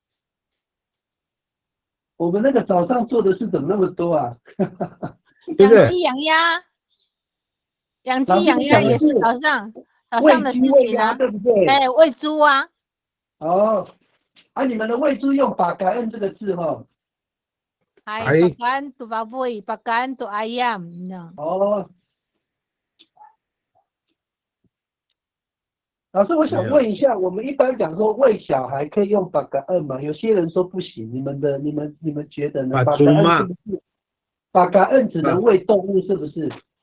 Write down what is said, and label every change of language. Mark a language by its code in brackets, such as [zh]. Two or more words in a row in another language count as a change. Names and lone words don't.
[zh] 我们那个早上做的事怎么那么多啊？不是养鸡养鸭，养鸡养鸭也是早上的事情啊，对不对？哎，喂猪啊。哦，你们的喂猪用把感恩这个字哈。 [ami] 係 Bagan to baboy, Bagan to ayam， [zh] 哦，老师，我想问一下，我们一般讲说喂小孩可以用把感恩吗？有些人说不行，你们觉得呢？把感恩是不是？把感恩只能喂动物，是不是？